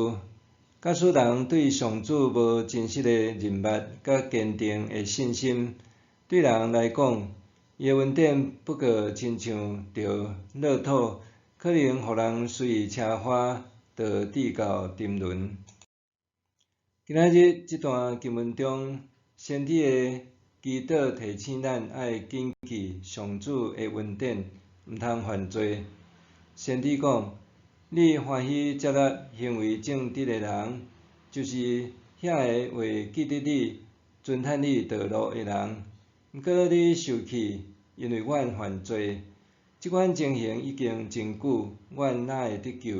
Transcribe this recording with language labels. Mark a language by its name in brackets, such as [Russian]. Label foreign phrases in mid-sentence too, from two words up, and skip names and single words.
[Min Nan Chinese] 假使人对上主无真实的认捌甲坚定的信心，对人来讲，伊的恩典不过亲像着乐透，可能互人随意车花，就直到沉沦。今仔日这段经文中，先知的祈祷提醒咱爱谨记上主的恩典，毋通犯罪。先知讲：你欢喜接纳行为正直的人，就是遐个会记得你、尊叹你道路的人。毋过你受气，因为阮犯罪，即款情形已经真久，阮哪会得救？